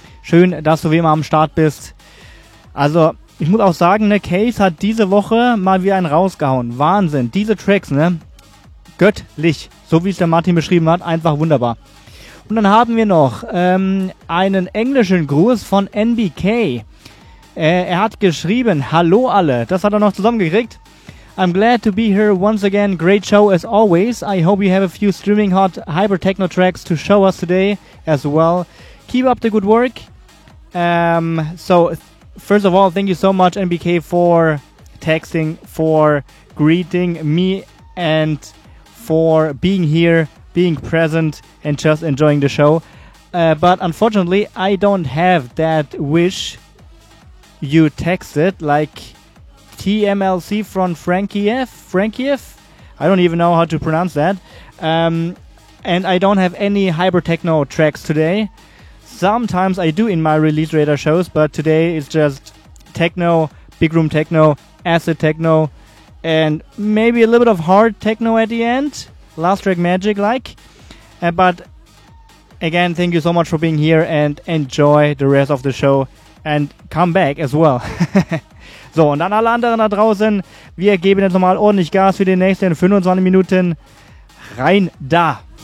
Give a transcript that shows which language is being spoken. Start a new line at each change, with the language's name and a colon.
German: Schön, dass du wie immer am Start bist. Also, ich muss auch sagen, ne, Case hat diese Woche mal wieder einen rausgehauen. Wahnsinn, diese Tracks, ne? Göttlich, so wie es der Martin beschrieben hat, einfach wunderbar. Und dann haben wir noch einen englischen Gruß von NBK. Er hat geschrieben, hallo alle, das hat er noch zusammengekriegt.
English: I'm glad to be here once again, great show as always. I hope you have a few streaming hot hyper-techno tracks to show us today as well. Keep up the good work. First of all, thank you so much NBK for texting, for greeting me and for being here, being present and just enjoying the show. But unfortunately, I don't have that wish you texted, like TMLC from Frankiev? I don't even know how to pronounce that. And I don't have any hyper techno tracks today. Sometimes I do in my release radar shows, but today it's just techno, big room techno, acid techno, and maybe a little bit of hard techno at the end. Last track magic like. But again, thank you so much for being here and enjoy the rest of the show and come back as well.
German: So, und an alle anderen da draußen, wir geben jetzt nochmal ordentlich Gas für die nächsten 25 Minuten. Rein da!